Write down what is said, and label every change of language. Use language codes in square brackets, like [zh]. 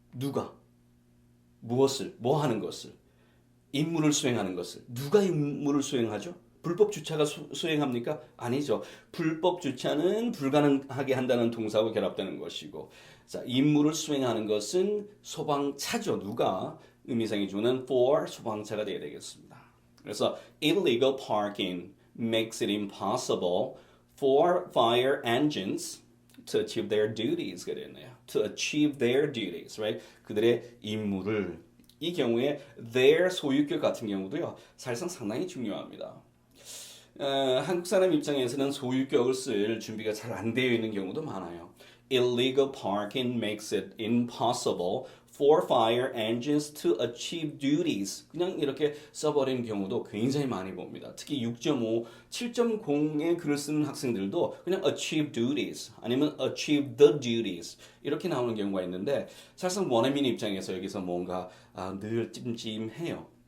[ko] 누가? 무엇을? 뭐 하는 것을? 임무를 수행하는 것을. 누가 임무를 수행하죠? 불법 주차가 수행합니까? 아니죠. 불법 주차는 불가능하게 한다는 동사하고 결합되는 것이고 자, 임무를 수행하는 것은 소방차죠. 누가? 의미상의 주는 for 소방차가 되어야 되겠습니다. 그래서 [en] illegal parking makes it impossible for fire engines to achieve their duties [ko] 가 되네요. [en] To achieve their duties, right? [ko] 그들의 임무를 이 경우에 their 소유격 같은 경우도요. 사실상 상당히 중요합니다. 한국 사람 입장에서는 소유격을 쓸 준비가 잘 안 되어 있는 경우도 많아요. [en] Illegal parking makes it impossible for fire engines to achieve duties. [ko] 그냥 이렇게 써버리는 경우도 굉장히 많이 봅니다. 특히 6.5, 7.0의 글을 쓰는 학생들도 그냥 [en] achieve duties [ko] 아니면 [en] achieve the duties [ko] 이렇게 나오는 경우가 있는데 사실상 원어민 입장에서 여기서 뭔가 늘 찜찜해요.